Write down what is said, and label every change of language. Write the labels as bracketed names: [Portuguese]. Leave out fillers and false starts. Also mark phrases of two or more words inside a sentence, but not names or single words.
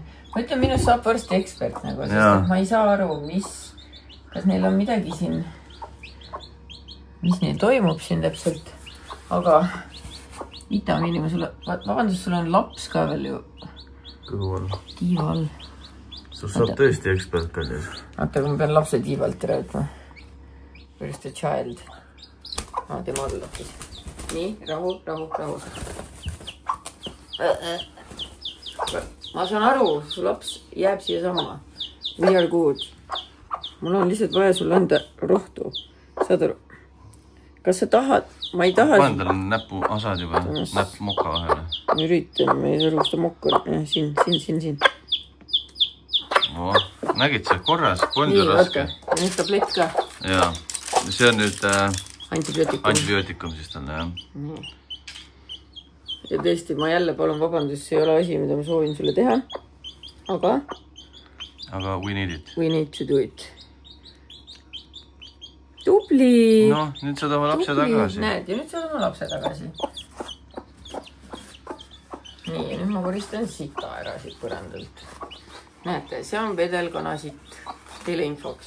[Estonian] Ma ütlen, minust saab varsti ekspert nagu, sest ma ei saa aru, kas neil on midagi siin, mis neil toimub siin täpselt, aga vitamiini ma sulle, vabandust, sul on laps ka veel ju. Kõhu all. Tiiva all. Sul saab tõesti ekspert kallis. Vaata, kui ma pean lapse tiivalt räätma. [English] Where's the child? [Estonian] Tema all lapis. Nii, rahu. Ma saan aru, su laps jääb siia sama. [English] We are good. [Estonian] Mul on lihtsalt vaja sulle anda rohtu. Saad aru? Kas sa tahad? Ma ei taha... Panen tal näpu asad juba, näpp moka vahele. Ma üritan, ma ei saa aru, kas ta mokka on. Siin. Nägid see korras? Nii, vaata. Nüüd tablett ka. Jaa. See on nüüd antibiootikum siis talle, jah. Nii. Ja tõesti, ma jälle palun vabandust, see ei ole asi, mida ma soovin sulle teha. Aga [English] we need it. We need to do it. [Estonian] Tubli! No, nüüd saad oma lapse tagasi. Näed, ja nüüd saad oma lapse tagasi. Nii, ja nüüd ma koristan sita ära siit põrandalt. Näete, see on vedel kanasitt. Teile infoks.